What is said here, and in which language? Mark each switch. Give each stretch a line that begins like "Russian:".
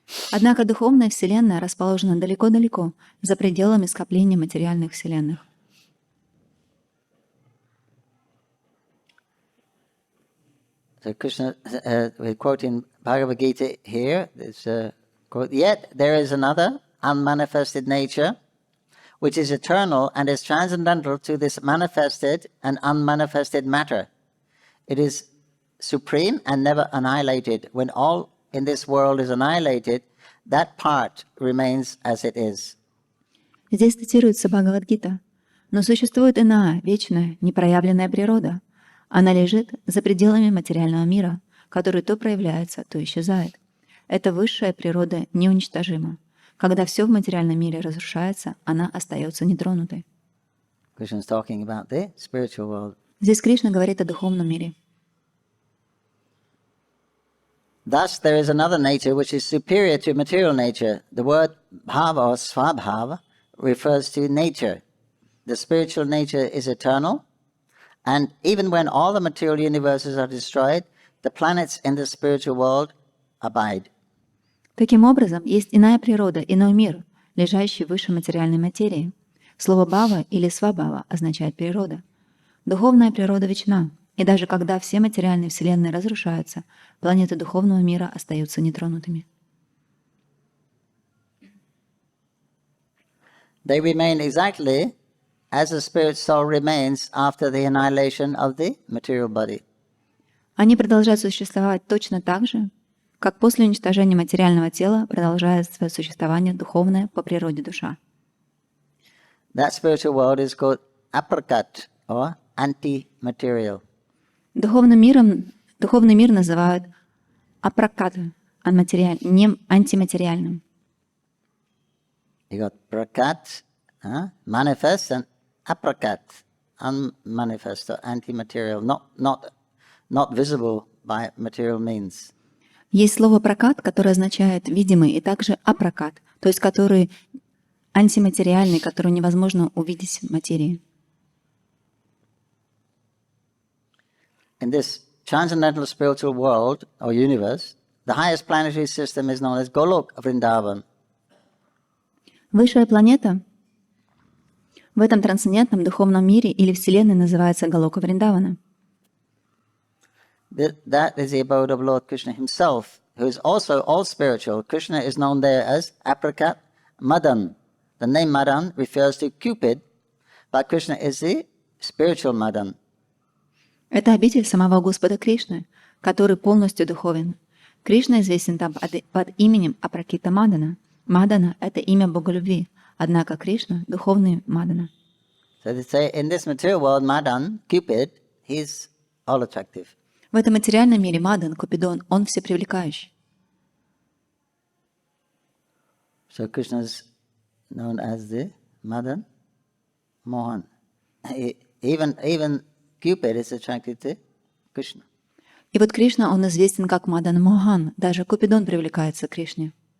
Russian: Однако духовная вселенная расположена далеко-далеко, за пределами скопления материальных вселенных.
English: So Krishna, we're quoting Bhagavad Gita here. It's a quote. Yet there is another unmanifested nature, which is eternal and is transcendental to this manifested and unmanifested matter. It is supreme and never annihilated. When all in this world is annihilated, that part remains as it is.
Russian: Здесь цитируется Бхагавад-гита. Но существует иная, вечная, непроявленная природа. Она лежит за пределами материального мира, который то проявляется, то исчезает. Эта высшая природа неуничтожима. Когда все в материальном мире разрушается, она остается нетронутой.
English: Krishna's talking about the spiritual world.
Russian: Здесь Кришна говорит о духовном мире.
English: Thus, there is another nature which is superior to material nature. The word bhava or svabhava refers to nature. The spiritual nature is eternal, and even when all the material universes are destroyed, the planets in the spiritual world abide.
Russian: Таким образом, есть иная природа, иной мир, лежащий выше материальной материи. Слово «бхава» или «свабхава» означает «природа». Духовная природа вечна, и даже когда все материальные вселенные разрушаются, планеты духовного мира остаются нетронутыми.
English: They remain exactly as the spirit soul remains after the annihilation of the material body.
Russian: Они продолжают существовать точно так же, как после уничтожения материального тела продолжает свое существование духовное по природе душа.
English: That spiritual world is called aprakat or anti-material.
Russian: Духовный мир называют апраката, антиматериальным.
English: You got prakat, manifest, and aprakat, unmanifest or anti-material, not visible by material means.
Russian: Есть слово «пракат», которое означает «видимый», и также «апракат», то есть который антиматериальный, который невозможно увидеть в материи.
English: In this transcendental spiritual world or universe, the highest planetary system is known as Golok Vrindavan.
Russian: Высшая планета в этом трансцендентном духовном мире или Вселенной называется Галока Вриндавана.
English: That is the abode of Lord Krishna himself, who is also all spiritual. Krishna is known there as Aprakat Madan. The name Madan refers to Cupid, but Krishna is the spiritual Madan.
Russian: Это обитель самого Господа Кришны, который полностью духовен. Кришна известен там под именем Апракита Мадана. Мадана — это имя Бога любви, однако Кришна — духовный Мадана.
English: So they say in this material world, Madan, Cupid, he's all attractive.
Russian: В этом материальном мире Мадан, Купидон, он всепривлекающий.
English: So Krishna is known as the Madan Mohan. Even Cupid is attracted to Krishna.
Russian: И вот Кришна, он известен как Мадан Мохан, даже Купидон привлекается к Кришне.